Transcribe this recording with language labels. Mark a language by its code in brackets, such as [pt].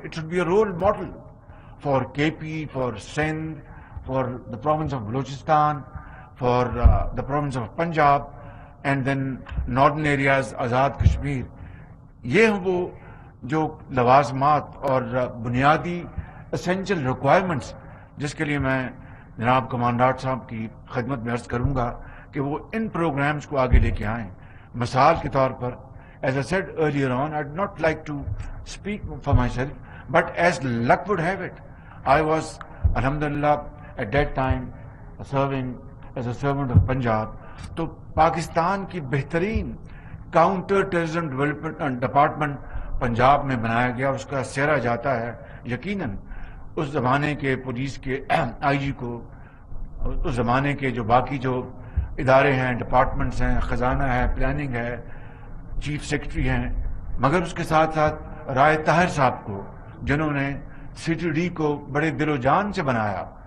[en] It should be a role model for K P, for Sindh, for the province of Balochistan, for the province of Punjab and then northern areas Azad Kashmir. [ur] یہ وہ جو لوازمات اور بنیادی اسینشل ریکوائرمنٹس جس کے لیے میں جناب کمانڈنٹ صاحب کی خدمت میں عرض کروں گا کہ وہ ان پروگرامز کو آگے لے کے آئیں. مثال کے طور پر [en] as I said earlier on, I would not like to speak for myself, but as luck would have it, I was, alhamdulillah, at that time serving as a servant of Punjab. [ur] تو پاکستان کی بہترین counter terrorism development department Punjab میں بنایا گیا. اس کا سہرا جاتا ہے یقیناً اس زمانے کے پولیس کے آئی جی کو، اس زمانے کے جو باقی جو ادارے ہیں، ڈپارٹمنٹس ہیں، خزانہ ہے، پلاننگ ہے، چیف سیکرٹری ہیں، مگر اس کے ساتھ ساتھ رائے طاہر صاحب کو جنہوں نے سی ٹی ڈی کو بڑے دل و جان سے بنایا.